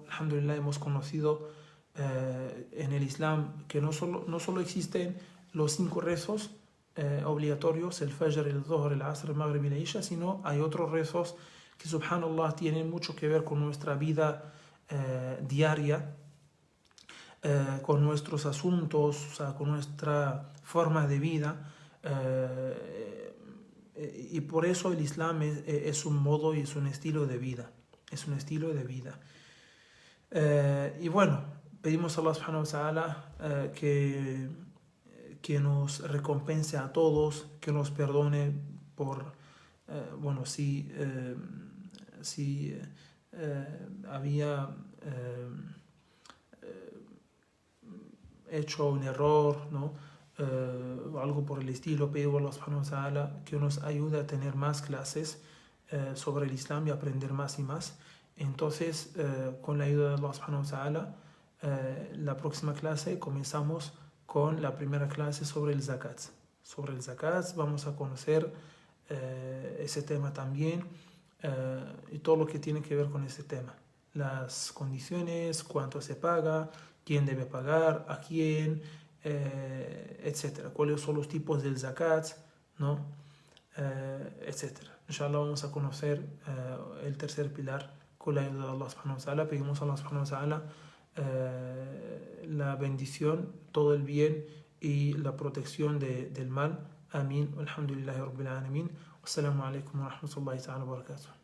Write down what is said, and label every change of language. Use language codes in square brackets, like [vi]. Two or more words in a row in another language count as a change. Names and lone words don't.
[es] Alhamdulillah, hemos conocido en el Islam que no solo existen los 5 rezos obligatorios, el Fajr, el Dhuhr, el Asr, el Maghrib y la Isha, sino hay otros rezos que, subhanallah, tienen mucho que ver con nuestra vida diaria, con nuestros asuntos, o sea, con nuestra forma de vida, y por eso el Islam es un modo y es un estilo de vida. Es un estilo de vida. Y bueno, pedimos a Allah [ar] سبحانه وتعالى [es] que nos recompense a todos, que nos perdone por, bueno, si había hecho un error, ¿no? O algo por el estilo. Pido a Allah [ar] سبحانه وتعالى [es] que nos ayude a tener más clases sobre el Islam y aprender más y más. Entonces, con la ayuda de Allah [ar] سبحانه وتعالى, [es] la próxima clase comenzamos con la primera clase sobre el zakat. Sobre el zakat vamos a conocer ese tema también, y todo lo que tiene que ver con ese tema. Las condiciones, cuánto se paga, quién debe pagar, a quién, etcétera. Cuáles son los tipos del zakat, ¿no? Etcétera. Inshallah vamos a conocer el tercer pilar con la ayuda de Allah [ar] سبحانه وتعالى. [es] Pedimos a Allah [ar] سبحانه وتعالى [es] la bendición, todo el bien y la protección del mal. Amén. [ar] الحمد لله رب العالمين والسلام عليكم ورحمة الله تعالى وبركاته.